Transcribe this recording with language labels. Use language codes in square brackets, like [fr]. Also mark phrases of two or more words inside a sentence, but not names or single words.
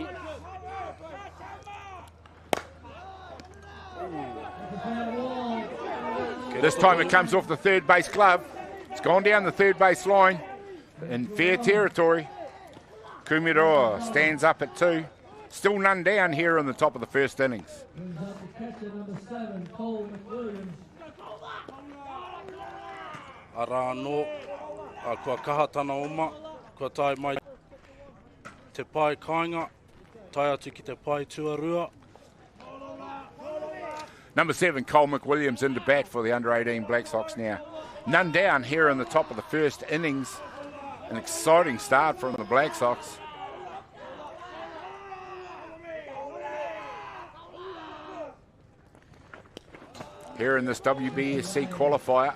[en] This time it comes off the third base glove. It's gone down the third base line in fair territory. Kumiroa stands up at 2. Still none down here in the top of the first innings. [mi] Ara no, kua kaha tana oma, kua tai mai te pai kāinga, tai atu ki te pai tuarua. [en] Number 7, Cole McWilliams into bat for the under 18 Black Sox now. None down here in the top of the first innings. An exciting start from the Black Sox. Here in this WBSC qualifier.